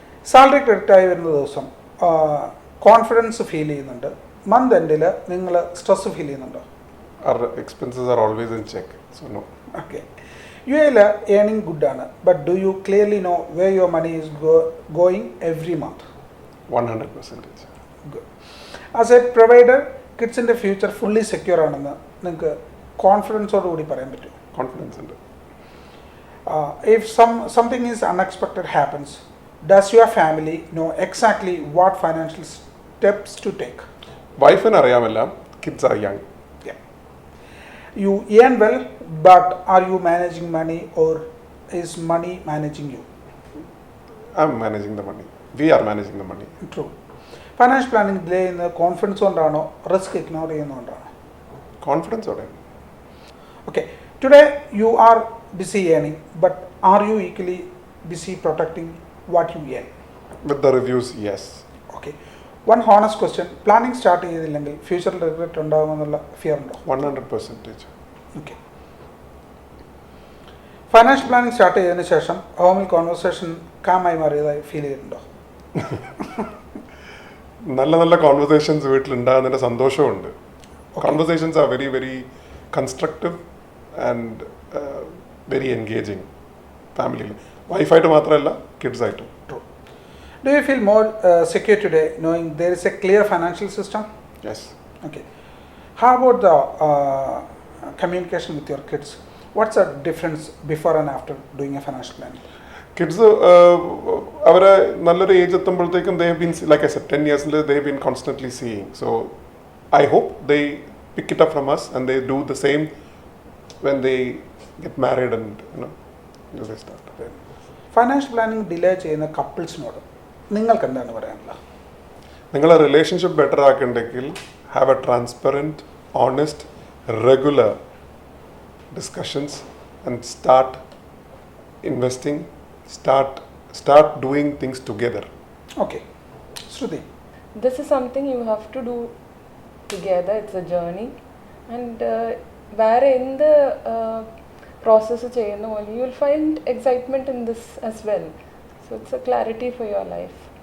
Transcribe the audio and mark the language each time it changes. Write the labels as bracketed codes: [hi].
[ml] Salary credit ആയി വരുന്ന ദിവസം കോൺഫിഡൻസ് ഫീൽ ചെയ്യുന്നുണ്ട്, മന്ത് എൻഡിൽ നിങ്ങൾ സ്ട്രെസ് ഫീൽ ചെയ്യുന്നുണ്ടോ? [en] Our expenses are always in check, so no. [ml] Okay, U എയിൽ earning ഗുഡാണ്, [en] But do you clearly know where your money is going every month? 100%. Good. [ml] As A provider കിഡ്സിൻ്റെ future fully secure ആണെന്ന് നിങ്ങൾക്ക് കോൺഫിഡൻസോടുകൂടി പറയാൻ പറ്റും? Confidence ഉണ്ട്. [en] If something is unexpected happens, does your family know exactly what financial steps to take? [ml] വൈഫിന് അറിയാമെല്ലാം. [en] Kids are young. Yeah. You earn well, but are you managing money or is money managing you? I am managing the money. We are managing the money. True. [ml] Financial planning delay ചെയ്യുന്നത് confidence കൊണ്ടാണോ risk ignore ചെയ്യുന്നതുകൊണ്ടാണോ? കോൺഫിഡൻസോടെ. [en] Okay, today you are busy earning, but are you equally busy protecting what you earn? With the reviews, yes. Okay, one honest question, [ml] planning start ചെയ്തില്ലെങ്കിൽ ഫ്യൂച്ചറിൽ regret ഉണ്ടാകുമെന്നുള്ള fear ഉണ്ടോ? [en] 100%. [ml] Okay, financial planning start ചെയ്തതിന് ശേഷം ഹോമിൽ conversation കാമായി മാറിയതായി feel ചെയ്തിട്ടുണ്ടോ? നല്ല നല്ല കോൺവെർസേഷൻസ് വീട്ടിലുണ്ടാകുന്നതിൻ്റെ സന്തോഷമുണ്ട്. [en] conversations are very very constructive and very engaging [ml] ഫാമിലിയിൽ. വൈഫായിട്ട് മാത്രമല്ല, കിഡ്സായിട്ടും. [en] Do you feel more secure today knowing there is a clear financial system? Yes. Okay. How about the communication with your kids? What's the difference before and after doing a financial planning? [ml] Kids അവരെ നല്ലൊരു age എത്തുമ്പോഴത്തേക്കും [en] They have been, like I said, 10 years they have been constantly seeing. So I hope they pick it up from us and they do the same when they get married and they start. [ml] Financial planning delay ചെയ്യുന്ന കപ്പിൾസിനോട് നിങ്ങൾക്ക് എന്താണ് പറയാനുള്ളത്? നിങ്ങളെ relationship better ആക്കണ്ടെങ്കിൽ [en] Have a transparent, honest, regular discussions and start investing, start doing things together. Okay, Shruti. This is something you have to do together. It's a journey, and where in the process [ml] ചെയ്യുന്ന പോലെ [en] you will find excitement in this as well. So it's a clarity for your life.